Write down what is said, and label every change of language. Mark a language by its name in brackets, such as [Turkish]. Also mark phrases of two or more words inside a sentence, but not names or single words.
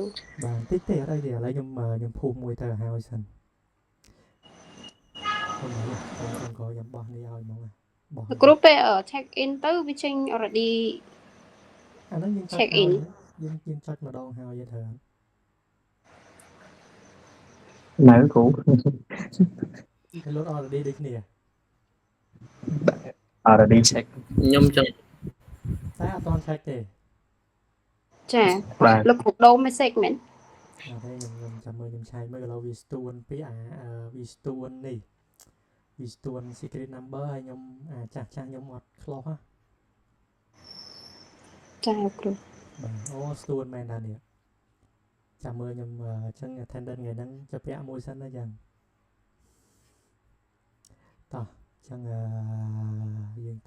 [Khmer] បាទតិចទេអត់អីទេឥឡូវខ្ញុំភូមិមួយទៅឲ្យសិនខ្ញុំក៏ខ្ញុំបោះនេះឲ្យមកបោះ លោកគ្រូពេល [English] check in [Khmer] ទៅវាចេញ already អាហ្នឹងយើង [English] check in [Khmer] យើងចុចម្ដងហើយទៅ នៅគ្រូ គេលោត already ដូចគ្នា [English] already check [Khmer] ខ្ញុំចឹង តែអត់ទាន់ check ទេ ចា បាទ លោកគ្រូដូរ message មែន អត់ទេខ្ញុំចាំមើលខ្ញុំឆែកមើលឥឡូវវាស្ទួនពីវាស្ទួននេះវាស្ទួន [English] secret number [Khmer] ហើយខ្ញុំចាស់ខ្ញុំអត់ខ្លោះ ចាលោកគ្រូ បាទអូស្ទួនមែនតានេះចាំមើលខ្ញុំអញ្ចឹង attendance ថ្ងៃហ្នឹងចាប់ពាក់មួយសិនណាចឹងតោះអញ្ចឹងយើងត